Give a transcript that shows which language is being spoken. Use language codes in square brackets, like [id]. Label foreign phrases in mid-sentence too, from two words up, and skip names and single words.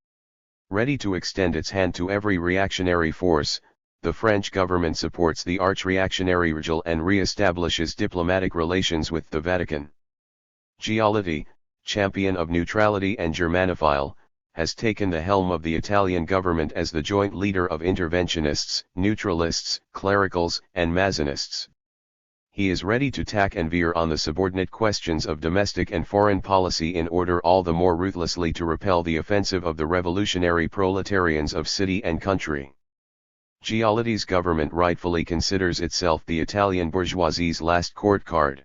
[en] Ready to extend its hand to every reactionary force, the French government supports the arch-reactionary regime and re-establishes diplomatic relations with the Vatican. Giolitti, champion of neutrality and Germanophile, has taken the helm of the Italian government as the joint leader of interventionists, neutralists, clericals, and Mazzinists. He is ready to tack and veer on the subordinate questions of domestic and foreign policy in order all the more ruthlessly to repel the offensive of the revolutionary proletarians of city and country. Giolitti's government rightfully considers itself the Italian bourgeoisie's last court card.